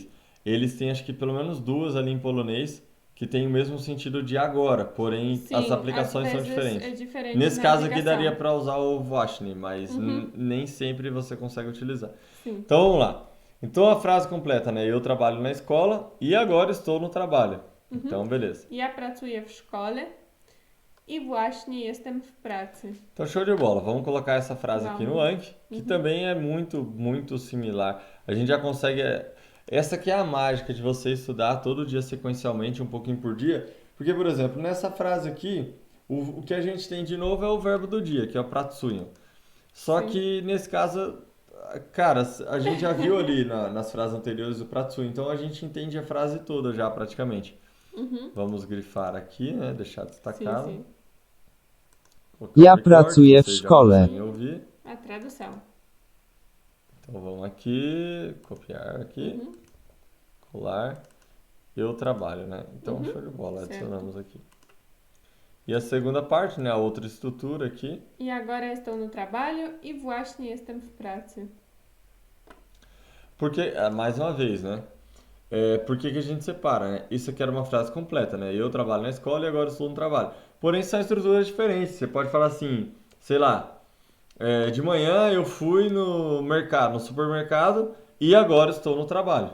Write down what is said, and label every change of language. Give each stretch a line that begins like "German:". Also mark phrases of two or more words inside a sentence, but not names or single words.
Portuguese: Eles têm acho que pelo menos duas ali em polonês que tem o mesmo sentido de agora, porém Sim, as aplicações são diferentes. É diferente. Nesse caso aqui daria para usar o właśnie, mas nem sempre você consegue utilizar. Sim. Então vamos lá. Então a frase completa, né? Eu trabalho na escola e agora estou no trabalho. Então, beleza.
Polish: Ja pracuję w szkole i właśnie jestem w pracy.
Portuguese: Então, show de bola. Vamos colocar essa frase aqui no Anki, que também é muito, muito similar. A gente já consegue... Essa aqui é a mágica de você estudar todo dia sequencialmente, um pouquinho por dia. Porque, por exemplo, nessa frase aqui, o que a gente tem de novo é o verbo do dia, que é o pracuję. Só que, nesse caso... Cara, a gente já viu ali nas frases anteriores o pracuję, então a gente entende a frase toda já praticamente. Vamos grifar aqui, né? Deixar destacado. Sim. Colocar o
Polish: Ja
Portuguese: record,
Polish: pracuję w
Portuguese: vocês já
Polish: szkole.
Portuguese: conseguem ouvir. A tradução. Então vamos aqui, copiar aqui, colar. Eu trabalho, né? Então show de bola, certo. adicionamos aqui. E a segunda parte, né? A outra estrutura aqui. E agora estou no trabalho e
Polish: właśnie jestem w pracy.
Portuguese: Porque, mais uma vez, né? Por que que a gente separa, né? Isso aqui era uma frase completa, né? Eu trabalho na escola e agora estou no trabalho. Porém, são estruturas diferentes. Você pode falar assim, sei lá, de manhã eu fui no mercado, no supermercado e agora estou no trabalho.